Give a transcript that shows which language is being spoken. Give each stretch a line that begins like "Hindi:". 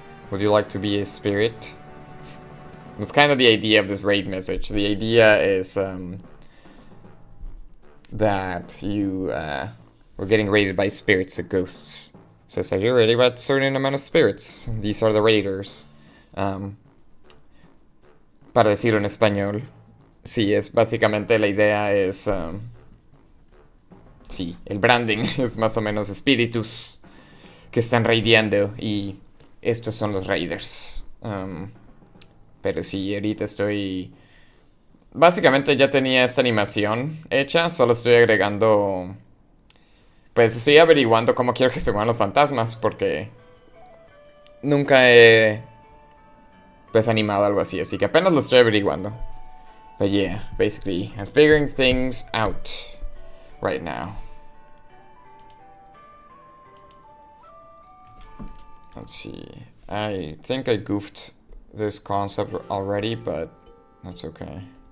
English: Would you like to be a spirit? That's kind of the idea of this raid message. The idea is that you were getting raided by spirits and ghosts. So it's like you're raided by a certain amount of spirits. These are the raiders.
Spanish: Para decirlo en español. Sí, es básicamente la idea es... sí, el branding es más o menos espíritus que están raideando y estos son los raiders. Pero sí, ahorita estoy... Básicamente ya tenía esta animación hecha, solo estoy agregando... Pues estoy averiguando cómo quiero que se muevan los fantasmas, porque nunca he pues animado algo así que apenas lo estoy averiguando.
English: But yeah, basically, I'm figuring things out right now. Let's see. I think I goofed this concept already, but that's okay.